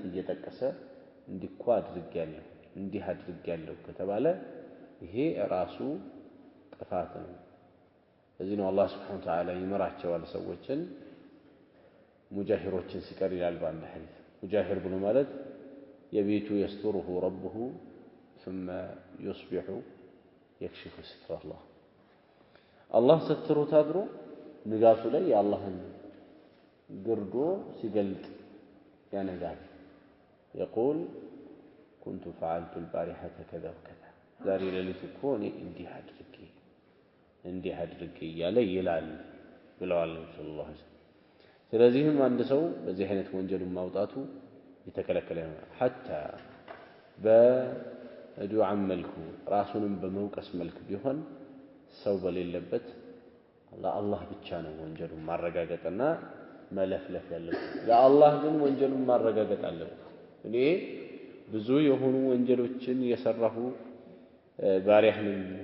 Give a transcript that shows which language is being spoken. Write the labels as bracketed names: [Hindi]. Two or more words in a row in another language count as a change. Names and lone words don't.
[Amharic] እየጠቀሰ እንዲኳ አድርጌያለሁ እንዲህ አድርጌያለሁ ከተባለ ይሄ ራሱ ጥፋት ነው። እዚህ ነው አላህ [Arabic] سبحانه وتعالى [Amharic] ይመራቸዋል ሰዎችን ሙጃሂሮችን ሲቀር ይላል በአንድ ሐዲስ። ሙጃሂር ብሎ ማለት የቤቱ [Arabic] يستره ربه ثم يصبح يكشف ستر الله الله ستره [Amharic] ታድሮ ንጋቱ ላይ የአላህን ግርዶ ሲገልጥ ያነጋል [Arabic] يقول كنت فعلت البارحة كذا وكذا [Amharic] ዛሬ ሌሊት እኮ እኔ እንዲህ አድርጌ እያለ ይላል ብለዋል [Arabic] صلى الله عليه وسلم። [Amharic] ስለዚህም አንድ ሰው በዚህ አይነት ወንጀሉን ማውጣቱ የተከለከለ ነው። ሐታ በዱዓ መልኩ ራሱንም በመውቀስ መልክ ቢሆን ሰው በሌለበት ለአላህ ብቻ ነው ወንጀሉን ማረጋገጥና መለፍለፍ ያለበት። ለአላህ ግን ወንጀሉን ማረጋገጥ አለበት። እኔ ብዙ የሆኑ ወንጀሎችን የሰራሁ ባሪያ ነኝ፣